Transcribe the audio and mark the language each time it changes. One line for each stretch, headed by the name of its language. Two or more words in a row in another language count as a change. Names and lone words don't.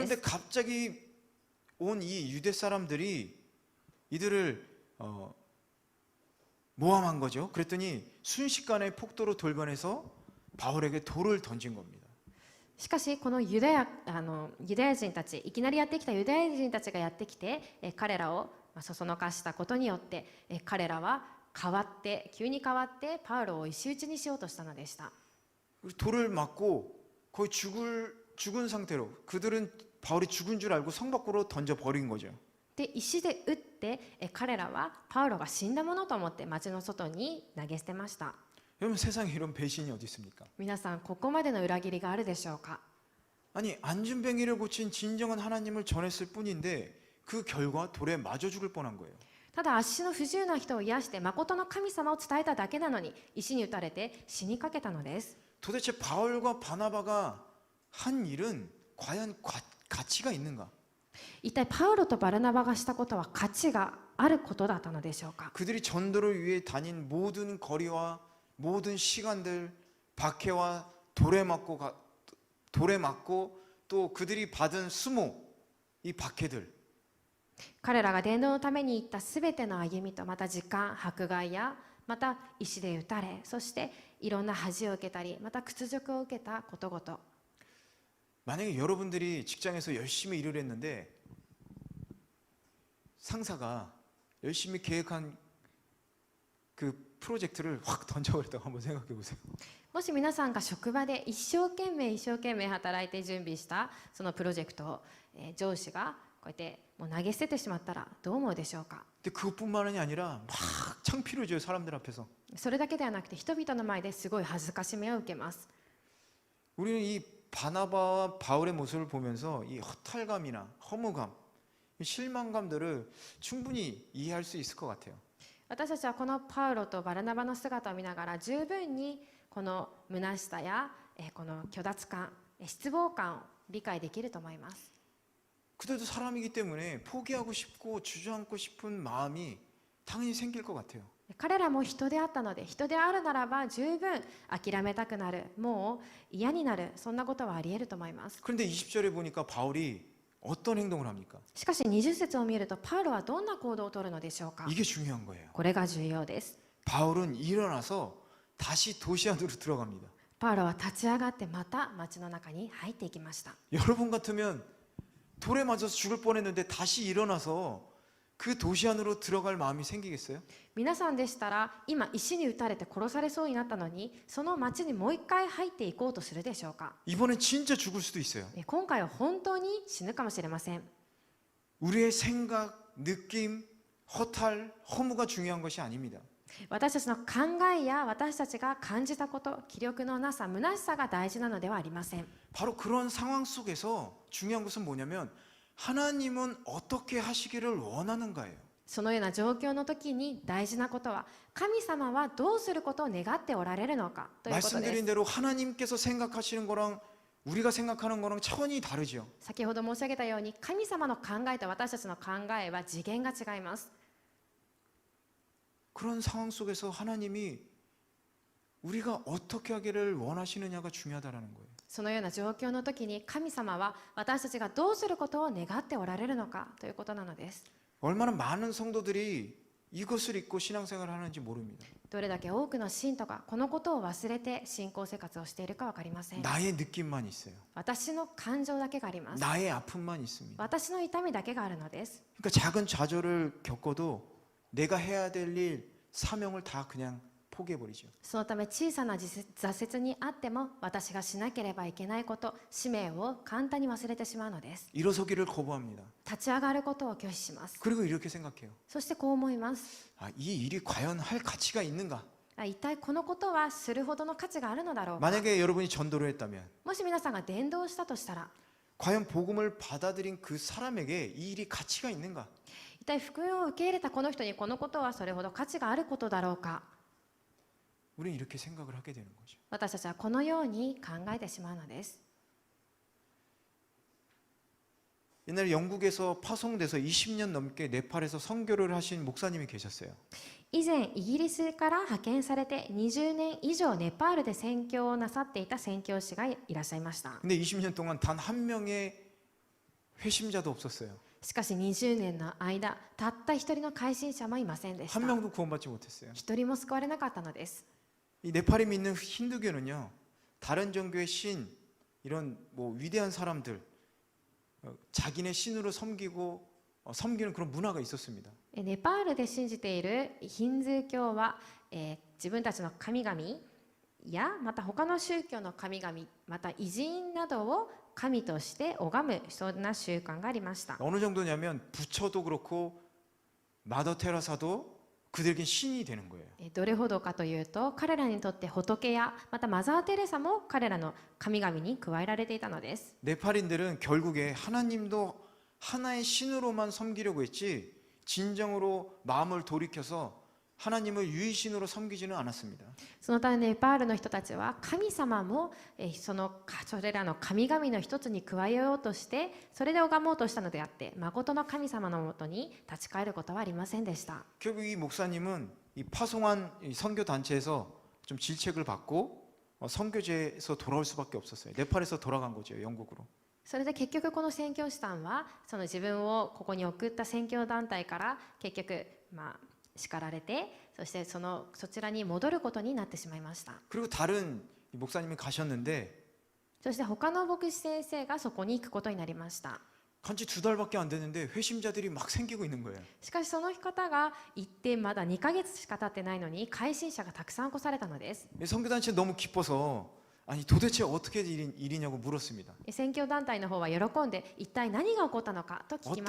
Korean: 그런데
Japanese: す
Korean: 갑자기 온 이 유대 사람들이 이들을 모함한 거죠. 그랬더니 순식간에 폭도로 돌변해서 바울에게 돌을 던진 겁니다.
Japanese: しかしこのユダヤ人たちいきなりやってきたユダヤ人たちがやってきて彼らをそそのかしたことによって彼らは急に変わってパウロを石打ちにしようとしたのでした
Korean: 돌을 맞고 거의 죽은 상태로 그들은 바울이 죽은 줄 알고 성 밖으로 던져 버린 거죠.
Japanese: で石で打って彼らはパウロが死んだものと思って町の外に投げ捨てました
Korean: 여러분 세상에 이런 배신이 어디 있습니까?
Japanese: 皆さんここまでの裏切りがあるでしょうか
Korean: 아니 안준뱅이를 고친 진정한 하나님을 전했을 뿐인데 그 결과 돌에 맞아 죽을 뻔한 거예요.
Japanese: ただ足の不自由な人を癒して誠の神様を伝えただけなのに石に打たれて死にかけたのです
Korean: 도대체 바울과 바나바가 한 일은 과연 가치가 있는가?
Japanese: 一体パウロとバルナバがしたことは価値があることだったのでしょうか
Korean: 그들이 전도를 위해 다닌 모든 거리와 모든 시간들 박해와 돌에 맞고 또 그들이 받은 수모 이 박해들
Japanese: 彼らが伝道のために行ったすべての歩みとまた時間迫害やまた石で打たれそしていろんな恥を受けたりまた屈辱を受けたことごと
Korean: 만약에 여러분들이 직장에서 열심히 일을 했는데 상사가 열심히 계획한 그 프로젝트를 확 던져버렸다고 한번 생각해 보세요.
Japanese: もし皆さんが職場で一生懸命働いて準備したそのプロジェクトを、上司がこうやってもう投げ捨ててしまったらどう思うでしょうか
Korean: 근데 그것뿐만이 아니라 막 창피를 줘요 사람들 앞에서.
Japanese: それだけではなくて人々の前ですごい恥ずかしめを受けます
Korean: 우리는 이 바나바와 바울의 모습을 보면서 이 허탈감이나 허무감, 이 실망감들을 충분히 이해할 수 있을 것 같아요.
Japanese: 私たちはこのパウロとバルナバの姿を見ながら十分にこの虚しさやこの虚脱感失望感を理解できると思います
Korean: 그들도 사람이기 때문에 포기하고 싶고 주저앉고 싶은 마음이 당연히 생길 것 같아요.
Japanese: 彼らも人であったので人であるならば十分諦めたくなるもう嫌になるそんなことはあり得ると思います
Korean: 그런데 20절에 보니까 바울이 어떤 행동을 합니까?
Japanese: しかし20節を見るとパウロはどんな行動をとるのでしょうか
Korean: 이게 중요한 거예요.
Japanese: これが重要です
Korean: 바울은 일어나서 다시 도시 안으로 들어갑니다.
Japanese: パウロは立ち上がってまた町の中に入っていきました
Korean: 여러분 같으면 돌에 맞아서 죽을 뻔했는데 다시 일어나서 그 도시 안으로 들어갈 마음이 생기겠어요?
Japanese: 皆さんでしたら今石に打たれて殺されそうになったのにその町にもう一回入っていこうとするでしょうか
Korean: 이번엔 진짜 죽을 수도 있어요.
Japanese: 今回は本当に死ぬかもしれません
Korean: 우리의 생각, 느낌, 허탈, 허무가 중요한 것이 아닙니다.
Japanese: 私たちの考えや私たちが感じたこと気力のなさ虚しさが大事なのではありません
Korean: 바로 그런 상황 속에서 중요한 것은 뭐냐면 하나님은 어떻게 하시기를 원하는가예요.
Japanese: そのような状況の時に大事なことは神様はどうすることを願っておられるのかということで
Korean: 말씀드린
Japanese: す
Korean: 대로 하나님께서 생각하시는 거랑 우리가 생각하는 거랑 차원이 다르죠.
Japanese: 先ほど申し上げたように神様の考えと私たちの考えは次元が違います
Korean: 그런 상황 속에서 하나님이 우리가 어떻게 하기를 원하시느냐가 중요하다라는 거예요.
Japanese: そのような状況の時に神様は私たちがどうすることを願っておられるのかということなのです
Korean: 얼마나 많은 성도들이 이것을 잊고 신앙생활을 하는지 모릅니다.
Japanese: どれだけ多くの信徒がこのことを忘れて信仰生活をしているか分かりません
Korean: 나의 느낌만 있어요.
Japanese: 私の感情だけがあります
Korean: 나의 아픔만 있습니다.
Japanese: 私の痛みだけがあるのです
Korean: 그러니까 작은 좌절을 겪어도 내가 해야 될 일, 사명을 다 그냥 포기해버리죠.
Japanese: そのため小さな挫折にあっても私がしなければいけないこと、使命を簡単に忘れてしまうのです。
Korean: 일어서기를 거부합니다.
Japanese: 立ち上がることを拒否します。
Korean: 그리고 이렇게 생각해요.
Japanese: そしてこう思います。
Korean: 이 일이 과연 할 가치가 있는가?
Japanese: 一体このことはするほどの価値があるのだろうか。
Korean: 만약에 여러분이 전도를 했다면
Japanese: もし皆さんが伝道したとしたら、
Korean: 과연 복음을 받아들인 그 사람에게 이 일이 가치가 있는가?
Japanese: 一体福音を受け入れたこの人にこのことはそれほど価値があることだろうか。
Korean: 우리는 이렇게 생각을 하게 되는 거죠.
Japanese: 私たちはこのように考えてしまうのです。
Korean: 옛날에 영국에서 파송돼서 20년 넘게 네팔에서 선교를 하신 목사님이 계셨어요.
Japanese: 以前イギリスから派遣されて20年以上ネパールで宣教をなさっていた宣教師がいらっしゃいました。
Korean: 근데 20년 동안 단 한 명의 회심자도 없었어요.
Japanese: しかし20年の間、たった一人の改心者もいませんでした。
Korean: 한 명도 구원받지 못했어요.
Japanese: 一人も救われなかったのです。
Korean: 이 네팔에 믿는 힌두교는요, 다른 종교의 신, 이런 뭐 위대한 사람들, 자기네 신으로 섬기고 섬기는 그런 문화가 있었습니다.
Japanese: ネパールで信じているヒンズー教は、自分たちの神々やまた他の宗教の神々、また偉人などを神として拝むそんな習慣がありました。
Korean: 어느 정도냐면 부처도 그렇고 마더 테라사도 그들에겐 신이 되는 거예요.
Japanese: どれほどかというと、彼らにとって仏やまたマザー・テレサも彼らの神々に加えられていたのです。
Korean: 네팔인들은 결국에 하나님도 하나의 신으로만 섬기려고 했지 진정으로 마음을 돌이켜서 하나님을 유일신으로 섬기지는 않았습니다.
Japanese: そのためネパールの人たちは神様もそれらの神々の一つに加えようとしてそれで拝もうとしたのであって、誠の神様のもとに立ち返ることはありませんでした。
Korean: 결국 이 목사님은 이 파송한 이 선교 단체에서 좀 질책을 받고 선교지에서 돌아올 수밖에 없었어요. 네팔에서 돌아간 거죠, 영국으로.
Japanese: それで結局この宣教師さんはその自分をここに送った宣教団体から結局叱られて、そしてそちらに戻ることになってしまいました。
Korean: 그리고 다른 목사님이 가셨는데
Japanese: そして他の牧師先生がそこに行くことになりました。
Korean: 간지 2달밖에 안 됐는데 회심자들이 막 생기고 있는 거예요.
Japanese: しかしその方が行ってまだ2ヶ月しか経ってないのに改心者がたくさん起こされたのです。
Korean: 선교단체 너무 기뻐서 아니 도대체 어떻게 일이냐고 물었습니다.
Japanese: 宣教団体の方は喜んで一体何が起こったのかと聞きま